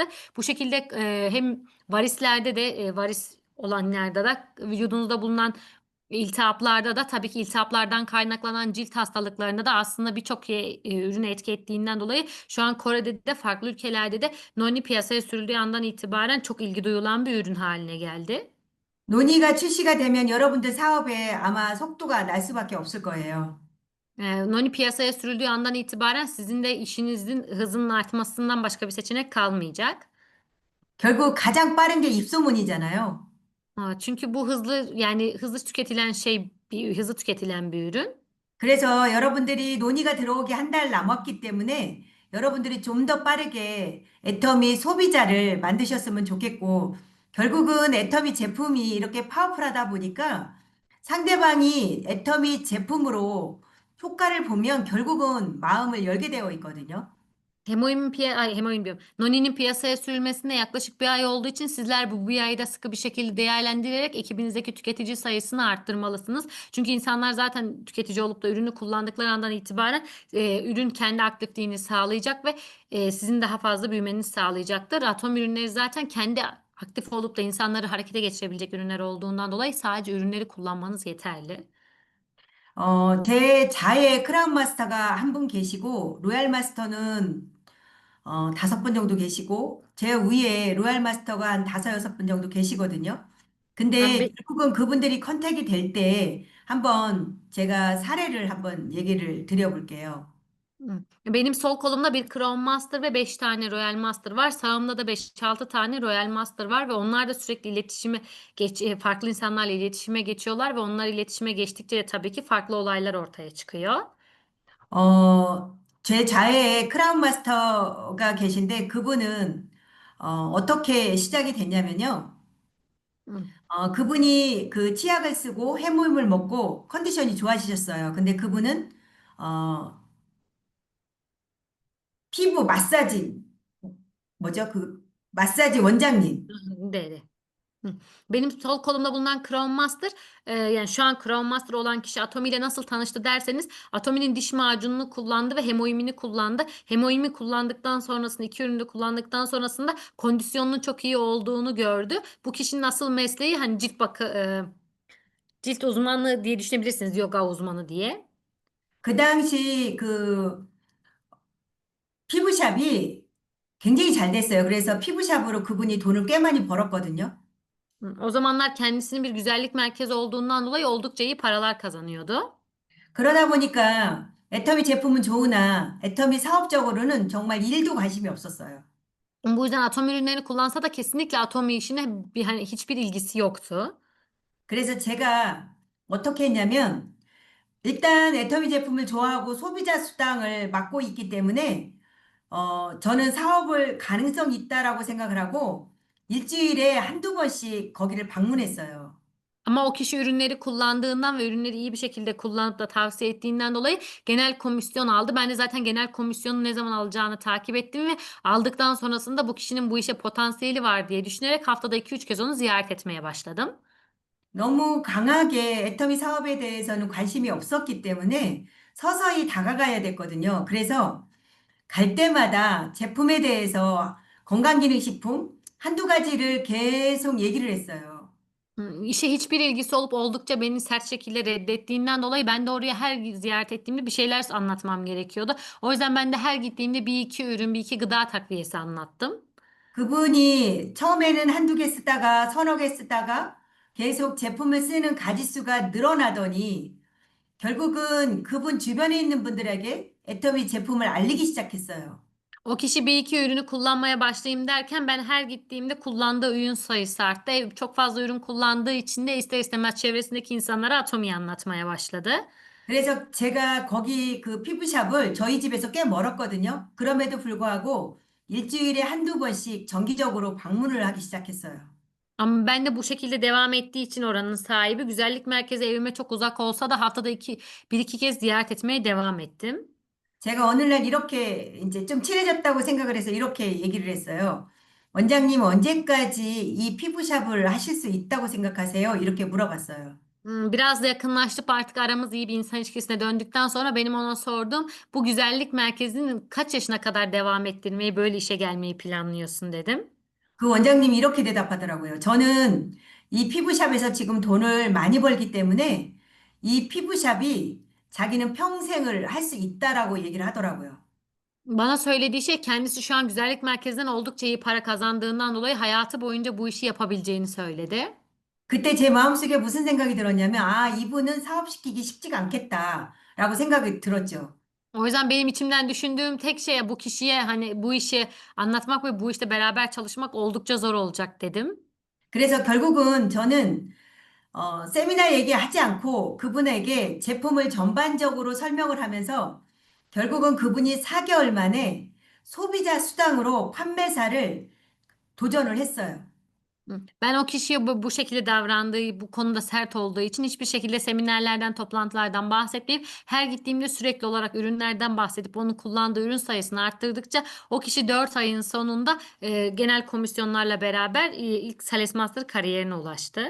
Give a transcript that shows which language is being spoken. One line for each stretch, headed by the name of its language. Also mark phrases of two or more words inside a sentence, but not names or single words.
Turkish: Bu şekilde hem varislerde de varis olanlarda da vücudunuzda bulunan iltihaplarda da tabii ki iltihaplardan kaynaklanan cilt hastalıklarında da aslında birçok ürünü etki ettiğinden dolayı şu an Kore'de de farklı ülkelerde de Noni piyasaya sürüldüğü andan itibaren çok ilgi duyulan bir ürün haline geldi.
Korean: 논의가 출시가 되면 여러분들 사업에 아마 속도가 날 수밖에 없을 거예요.
Turkish: Noni piyasaya sürüldüğü andan itibaren sizin de işinizin hızının artmasından başka bir seçenek kalmayacak.
Korean: 결국 가장 빠른 게 입소문이잖아요.
Turkish: Çünkü bu hızlı yani hızlı tüketilen hızlı tüketilen bir ürün.
Korean: 그래서 여러분들이 논의가 들어오기 한 달 남았기 때문에 여러분들이 좀 더 빠르게 애터미 소비자를 만드셨으면 좋겠고, 결국은 애터미 제품이 이렇게 파워풀하다 보니까 상대방이 애터미 제품으로 효과를 보면 결국은 마음을 열게 되어 있거든요.
Turkish: Hemoin diyorum. Noni'nin piyasaya sürülmesine yaklaşık bir ay olduğu için sizler bu bir ayda sıkı bir şekilde değerlendirerek ekibinizdeki tüketici sayısını arttırmalısınız. Çünkü insanlar zaten tüketici olup da ürünü kullandıkları andan itibaren ürün kendi aktifliğini sağlayacak ve sizin daha fazla büyümenizi sağlayacaktır. Atom ürünleri zaten kendi aktif olup da insanları harekete geçirebilecek ürünler olduğundan dolayı sadece ürünleri kullanmanız yeterli.
Korean: 제 자에 크라운 마스터가 한 분 계시고, 로얄 마스터는 5분 정도 계시고, 제 위에 로얄 마스터가 한 다섯, 여섯 분 정도 계시거든요. 근데
Turkish: Ben,
Korean: 결국은 그분들이 컨택이 될 때 한번 제가 사례를 한번 얘기를 드려볼게요.
Turkish: Benim sol kolumda bir Crown Master ve 5 tane Royal Master var. Sağımda da 5-6 tane Royal Master var ve onlar da sürekli farklı insanlarla iletişime geçiyorlar ve onlar iletişime geçtikçe de tabii ki farklı olaylar ortaya çıkıyor.
Korean: 제 자해에 크라운 마스터가 계신데 그분은 어떻게 시작이 됐냐면요. Hı. 그분이 그 치약을 쓰고 해모임을 먹고 컨디션이 좋아지셨어요. 근데 그분은 어, 피부 마사지 뭐죠? 그 마사지 원장님.
Turkish: De. Hı. Benim sol kolumda bulunan Crown Master, yani şu an Crown Master olan kişi Atomi ile nasıl tanıştı derseniz Atomi'nin diş macununu kullandı ve hemoimini kullandı. Hemoimi kullandıktan sonrasında iki ürünü de kullandıktan sonrasında kondisyonunun çok iyi olduğunu gördü. Bu kişinin asıl mesleği hani cilt uzmanlığı diye düşünebilirsiniz, yoga uzmanı diye.
Korean: 그 당시 그 피부샵이 굉장히 잘 됐어요. 그래서 피부샵으로 그분이 돈을 꽤 많이 벌었거든요.
Turkish: O zamanlar kendisinin bir güzellik merkezi olduğundan dolayı oldukça iyi paralar kazanıyordu.
Korean: 그러다 보니까 애터미 제품은 좋으나 애터미 사업적으로는 정말 일도 관심이 없었어요.
Turkish: Bu yüzden atom ürünlerini kullansa da kesinlikle atom işine hani hiçbir ilgisi yoktu.
Korean: 그래서 제가 어떻게 했냐면 일단 애터미 제품을 좋아하고 소비자 수당을 맡고 있기 때문에 저는 사업을 가능성 있다라고 생각을 하고 일주일에 한두 번씩 거기를 방문했어요.
Turkish: Ama o kişi ürünleri kullandığından ve ürünleri iyi bir şekilde kullanıp da tavsiye ettiğinden dolayı genel komisyon aldı. Ben de zaten genel komisyonu ne zaman alacağını takip ettim ve aldıktan sonrasında bu kişinin bu işe potansiyeli var diye düşünerek haftada 2-3 kez onu ziyaret etmeye başladım.
Korean: 너무 강하게 애터미 사업에 대해서는 관심이 없었기 때문에 서서히 다가가야 됐거든요. 그래서 갈 때마다 제품에 대해서 건강기능식품 한두 가지를 계속 얘기를 했어요.
Turkish: İşe hiçbir ilgisi olup oldukça beni sert şekilde reddettiğinden dolayı ben de oraya her ziyaret ettiğimde bir şeyler anlatmam gerekiyordu. O yüzden ben de her gittiğimde bir iki ürün, bir iki gıda takviyesi anlattım.
Korean: 그분이 처음에는 한두 개 쓰다가 서너 개 쓰다가 계속 제품을 쓰는 가짓수가 늘어나더니 결국은 그분 주변에 있는 분들에게 애터미 제품을 알리기 시작했어요.
Turkish: O kişi bir iki ürünü kullanmaya başlayayım derken ben her gittiğimde kullandığı ürün sayısı arttı. Çok fazla ürün kullandığı için de ister istemez çevresindeki insanlara Atomi'yi anlatmaya başladı.
Korean: 그래서 제가 거기 그 피부샵을 저희 집에서 꽤 멀었거든요. 그럼에도 불구하고 일주일에 한두 번씩 정기적으로 방문을 하기 시작했어요.
Turkish: Ama ben de bu şekilde devam ettiği için oranın sahibi güzellik merkezi evime çok uzak olsa da haftada bir iki kez ziyaret etmeye devam ettim.
Korean: 제가 어느 날 이렇게 이제 좀 친해졌다고 생각을 해서 이렇게 얘기를 했어요. 원장님 언제까지 이 피부샵을 하실 수 있다고 생각하세요? 이렇게 물어봤어요.
Turkish: Biraz da yakınlaştıp artık aramız iyi bir insan ilişkisine döndükten sonra benim ona sordum. Bu güzellik merkezinin kaç yaşına kadar devam ettirmeyi, böyle işe gelmeyi planlıyorsun dedim.
Korean: 그 원장님이 이렇게 대답하더라고요. 저는 이 피부샵에서 지금 돈을 많이 벌기 때문에 이 피부샵이 자기는 평생을 할 수 있다라고 얘기를 하더라고요.
Turkish: Bana söylediği şey kendisi şu an güzellik merkezinden oldukça iyi para kazandığından dolayı hayatı boyunca bu işi yapabileceğini söyledi.
Korean: 그때 제 마음속에 무슨 생각이 들었냐면, 아, 이분은 사업시키기 쉽지가 않겠다라고 생각이 들었죠.
Turkish: O yüzden benim içimden düşündüğüm tek şey bu kişiye hani bu işi anlatmak ve bu işte beraber çalışmak oldukça zor olacak dedim.
Korean: 그래서 결국은 저는 세미나 얘기하지 않고 그분에게 제품을 전반적으로 설명을 하면서 결국은 그분이 4개월 만에 소비자 수당으로 판매사를 도전을 했어요.
Turkish: Ben o kişiye bu şekilde davrandığı, bu konuda sert olduğu için hiçbir şekilde seminerlerden, toplantılardan bahsetmeyip her gittiğimde sürekli olarak ürünlerden bahsedip onun kullandığı ürün sayısını arttırdıkça o kişi 4 ayın sonunda genel komisyonlarla beraber ilk Sales Master kariyerine ulaştı.